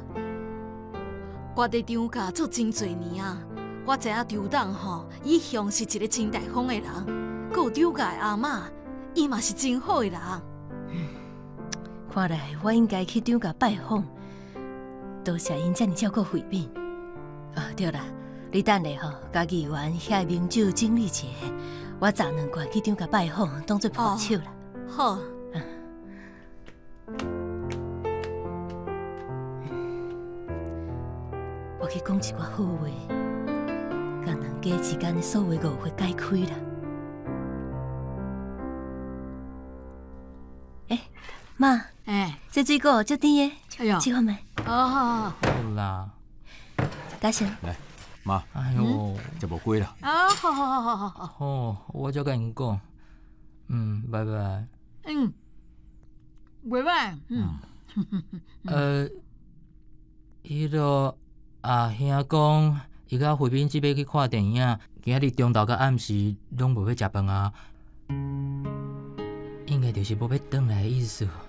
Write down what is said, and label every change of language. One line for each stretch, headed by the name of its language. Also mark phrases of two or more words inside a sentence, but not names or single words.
Min Nan Chinese: 我伫张家做真侪年啊，我知影张董吼一向是一个真大方的人，佮有张家的阿嬷，伊嘛是真好的人。看来我应该去张家拜访，多谢因遮尔照顾慧敏。啊，对啦，你等下吼，甲议员遐名酒整理一下，我砸2罐去张家拜访，当做伴手啦。好。我去讲一寡好话，甲两家之间的所有误会解开啦。妈，这水果足甜的，哎呀，吃看没？好啦，大声。来，妈，哎呦，这无过啦。啊，好。哦，我才甲因讲，拜拜。拜拜。迄个阿兄讲，伊甲慧敏即要去看电影，今仔日中昼甲暗时拢无要食饭啊，应该就是无要转来的意思。